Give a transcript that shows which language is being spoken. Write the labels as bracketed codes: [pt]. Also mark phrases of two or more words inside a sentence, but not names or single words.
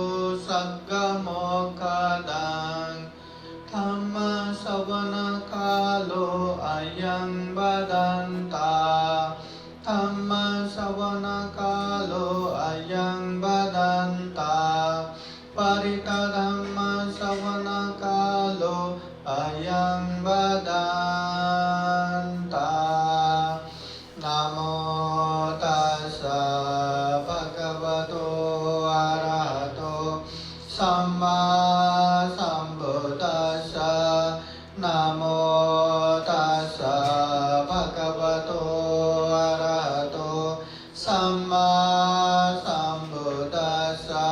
[pi] सद्गमोक्षदं धम्मश्रवणकालो अयं वदन्तः धम्मश्रवणकालो अयं वदन्तः परितधम्मश्रवणकालो अयं वदन्तः। नमो तस्स भगवतो अरहतो सम्मा सम्बुद्दस्स। नमो तस्स भगवतो अरहतो सम्मा सम्बुद्दस्स।